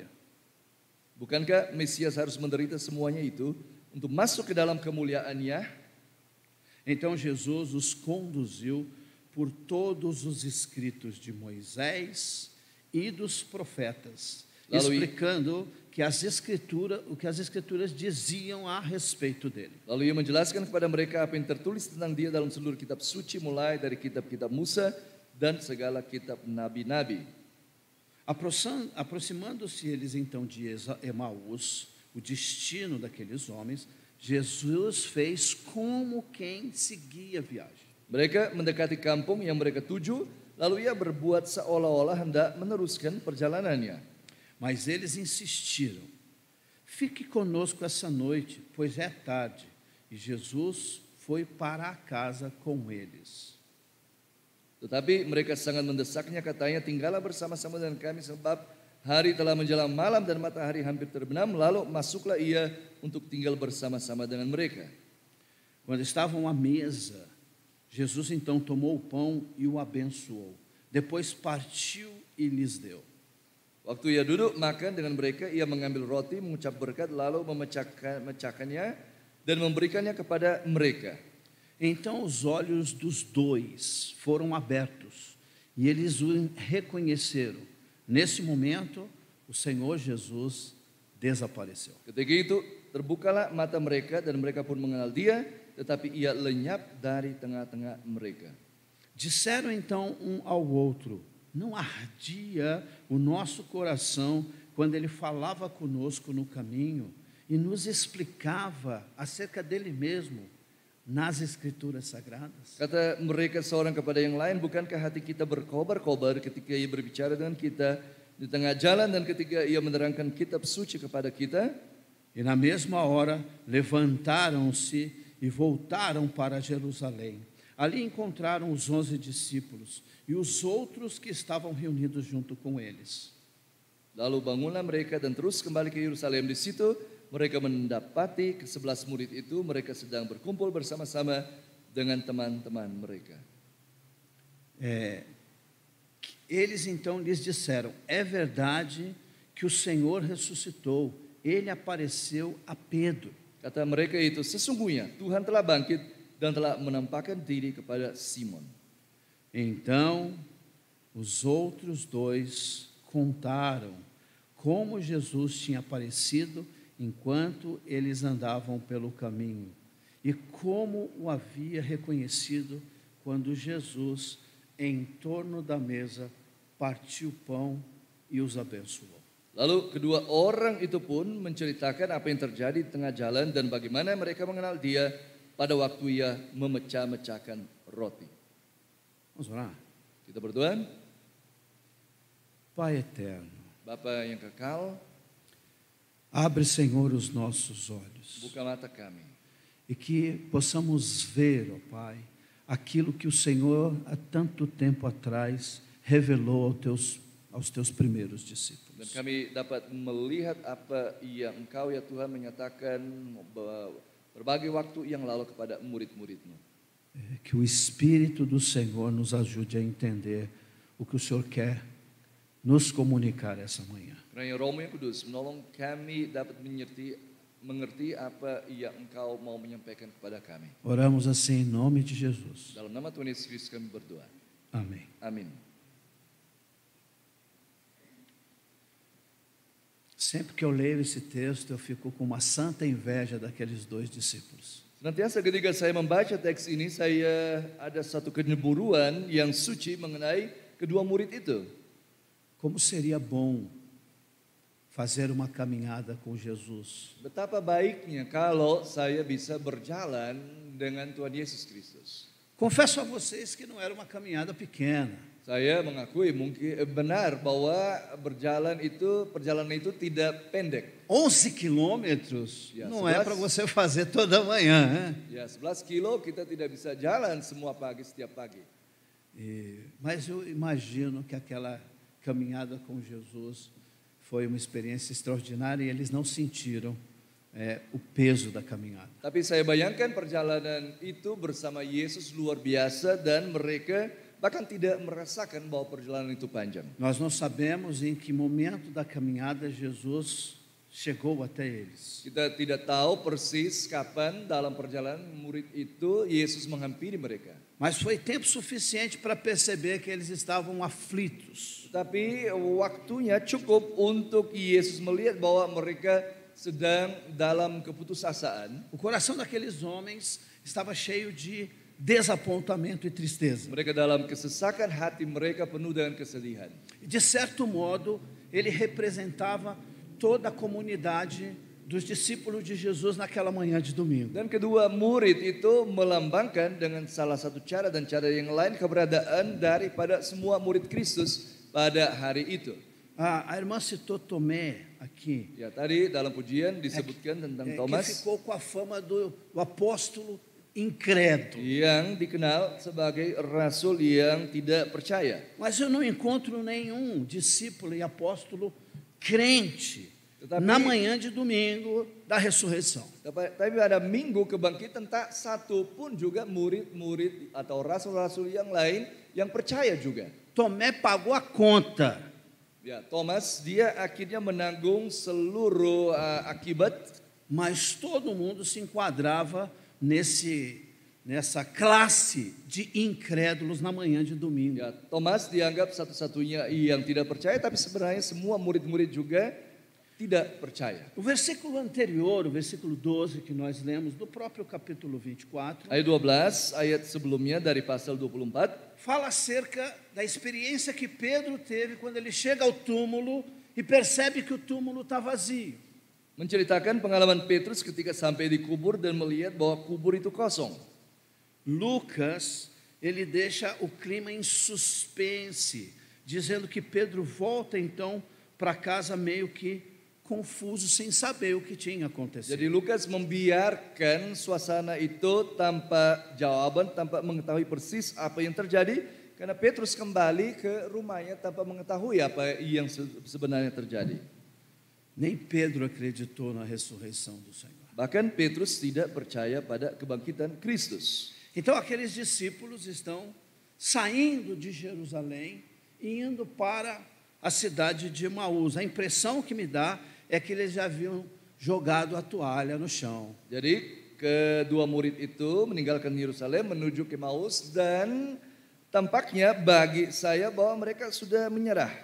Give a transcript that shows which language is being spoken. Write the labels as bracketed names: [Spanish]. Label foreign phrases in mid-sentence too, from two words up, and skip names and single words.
[Indonesian] Bukankah Mesias harus menderita semuanya itu untuk masuk ke dalam kemuliaannya? [Portuguese] Então Jesus os conduziu por todos os escritos de Moisés e dos profetas, explicando que o que as escrituras diziam a respeito dele. [Indonesian] Lalu ia menjelaskan kepada mereka apa yang tertulis tentang dia dalam seluruh kitab suci, mulai dari kitab-kitab Musa dan segala kitab nabi-nabi. [Portuguese] Aproximando-se eles então de Emaús, o destino daqueles homens, Jesus fez como quem seguia a viagem. [Indonesian] Mereka mendekati kampung yang mereka tuju, lalu ia berbuat seolah-olah hendak meneruskan perjalanannya. [Portuguese] Mas eles insistiram: fique conosco essa noite, pois é tarde. E Jesus foi para a casa com eles. [Indonesian] Tetapi mereka sangat mendesaknya, katanya, tinggallah bersama-sama dengan kami sebab hari telah menjelang malam dan matahari hampir terbenam. Lalu masuklah ia untuk tinggal bersama-sama dengan mereka. [Portuguese] Quando estavam à mesa, Jesus então tomou o pão e o abençoou. Depois partiu e lhes deu. [Indonesian] Waktu ia duduk makan dengan mereka, ia mengambil roti, mengucap berkat, lalu memecahkannya dan memberikannya kepada mereka. [Portuguese] Então os olhos dos dois foram abertos e eles o reconheceram. Nesse momento, o Senhor Jesus desapareceu. [Indonesian] Ketika itu terbukalah mata mereka dan mereka pun mengenal dia, tetapi ia lenyap dari tengah-tengah mereka. [Portuguese] Disseram então um ao outro: não ardia o nosso coração quando ele falava conosco no caminho e nos explicava acerca dele mesmo nas Escrituras Sagradas? [Indonesian] Kata mereka seorang kepada yang lain, bukankah hati kita berkobar-kobar ketika ia berbicara dengan kita di tengah jalan dan ketika ia menerangkan kitab suci kepada kita? [Portuguese] E na mesma hora levantaram-se e voltaram para Jerusalém. Ali encontraram os 11 discípulos e os outros que estavam reunidos junto com eles. [Indonesian] Lalu bangunlah mereka dan terus kembali ke Yerusalem. Di situ mereka mendapati ke-11 murid itu, mereka sedang berkumpul bersama-sama dengan teman-teman mereka. [Portuguese] Eles então lhes disseram: é verdade que o Senhor ressuscitou, ele apareceu a Pedro. [Indonesian] Kata mereka itu, sesungguhnya Tuhan telah bangkit dan telah menampakkan diri kepada Simon. [Portuguese] Então os outros dois contaram como Jesus tinha aparecido enquanto eles andavam pelo caminho e como o havia reconhecido quando Jesus, em torno da mesa, partiu o pão e os abençoou. [Indonesian] Lalu kedua orang itu pun menceritakan apa yang terjadi di tengah jalan dan bagaimana mereka mengenal dia pada waktu ia memecah-mecahkan roti. [Portuguese] Vamos orar. [Indonesian] Kita berdoa. [Portuguese] Pai eterno, [Indonesian] Bapa yang kekal, [Portuguese] abre, Senhor, os nossos olhos [Indonesian] buka mata kami, [Portuguese] e que possamos ver, ó Pai, aquilo que o Senhor há tanto tempo atrás revelou aos teus primeiros [Indonesian] dan [Portuguese] discípulos. [Indonesian] kami dapat melihat apa yang Engkau ya Tuhan menyatakan berbagai waktu yang lalu kepada murid-murid-Mu. [Portuguese] Que o Espírito do Senhor nos ajude a entender o que o Senhor quer nos comunicar essa manhã. [Indonesian] Karena Roh-Mu yang Kudus menolong kami dapat mengerti apa yang Engkau mau menyampaikan kepada kami. [Portuguese] Oramos assim em nome de Jesus. [Indonesian] Dalam nama Tuhan Yesus Kristus kami berdoa. [Portuguese] Amém. [Indonesian] Amin. [Portuguese] Sempre que eu leio esse texto, eu fico com uma santa inveja daqueles dois discípulos. [Indonesian] Senantiasa ketika saya membaca teks ini, saya ada satu kecemburuan yang suci mengenai kedua murid itu. [Portuguese] Como seria bom fazer uma caminhada com Jesus. [Indonesian] Betapa baiknya kalau saya bisa berjalan dengan Tuhan Yesus Kristus. [Portuguese] Confesso a vocês que não era uma caminhada pequena. [Indonesian] Saya mengakui mungkin benar bahwa perjalanan itu tidak pendek. [Portuguese] 11 quilômetros [Indonesian] Ya, [Portuguese] não é 11. para você fazer toda manhã, né? [Indonesian] Ya, 11 kilo kita tidak bisa jalan semua pagi, setiap pagi. [Portuguese] Mas eu imagino que aquela caminhada com Jesus foi uma experiência extraordinária e eles não sentiram o peso da caminhada. [Indonesian] Tapi saya bayangkan perjalanan itu bersama Yesus luar biasa dan mereka bahkan tidak merasakan bahwa perjalanan itu panjang. [Portuguese] Nós não sabemos em que momento da caminhada Jesus chegou até eles. [Indonesian] Kita tidak tahu persis kapan dalam perjalanan murid itu Yesus menghampiri mereka. [Portuguese] Mas foi tempo suficiente para perceber que eles estavam aflitos. [Indonesian] Tapi waktunya cukup untuk Yesus melihat bahwa mereka sedang dalam keputusasaan. [Portuguese] O coração daqueles homens estava cheio de desapontamento e tristeza. [Indonesian] Mereka dalam kesesakan hati mereka penuh dengan kesedihan. [Portuguese] De certo modo, ele representava toda a comunidade dos discípulos de Jesus naquela manhã de domingo. [Indonesian] Dan kedua murid itu melambangkan dengan salah satu cara dan cara yang lain keberadaan daripada semua murid Kristus pada hari itu. [Portuguese] A irmã citou Tomé aqui, [Indonesian] Ya, tadi dalam pujian disebutkan tentang [Portuguese] que Thomas ficou com a fama do apóstolo incrédulo. [Indonesian] yang dikenal sebagai rasul yang tidak percaya. [Portuguese] Mas eu não encontro nenhum discípulo e apóstolo crente [Indonesian] Tetapi- [Portuguese] na manhã de domingo da ressurreição. [Indonesian] Tapi pada minggu kebangkitan tak satu pun juga murid-murid atau rasul-rasul yang lain yang percaya juga. [Portuguese] Tomé pagou a conta. [Indonesian] Ya, Thomas dia akhirnya menanggung seluruh akibat, [Portuguese] Mas todo mundo se enquadrava nessa classe de incrédulos na manhã de domingo. [Indonesian] ya, Thomas dianggap satu-satunya yang tidak percaya, tapi sebenarnya semua murid-murid juga tidak percaya. [Portuguese] O versículo anterior, o versículo 12 que nós lemos do próprio capítulo 24, [Indonesian] Ayat 12, ayat sebelumnya dari pasal 24, [Portuguese] fala acerca da experiência que Pedro teve quando ele chega ao túmulo e percebe que o túmulo está vazio. [Indonesian] menceritakan pengalaman Petrus ketika sampai di kubur dan melihat bahwa kubur itu kosong. [Portuguese] Lucas, ele deixa o clima em suspense, dizendo que Pedro volta então para casa meio que confuso, sem saber o que tinha acontecido. [Indonesian] Jadi Lukas membiarkan suasana itu tanpa jawaban, tanpa mengetahui persis apa yang terjadi, karena Petrus kembali ke rumahnya tanpa mengetahui apa yang sebenarnya terjadi. [Portuguese] Nem Pedro acreditou na ressurreição do Senhor. [Indonesian] Bahkan Petrus tidak percaya pada kebangkitan Kristus. [Portuguese] Então aqueles discípulos estão saindo de Jerusalém e indo para a cidade de Emaús. A impressão que me dá é que eles já haviam jogado a toalha no chão. [Indonesian] Jadi kedua murid itu meninggalkan Yerusalem menuju ke Emmaus dan tampaknya bagi saya bahwa mereka sudah menyerah.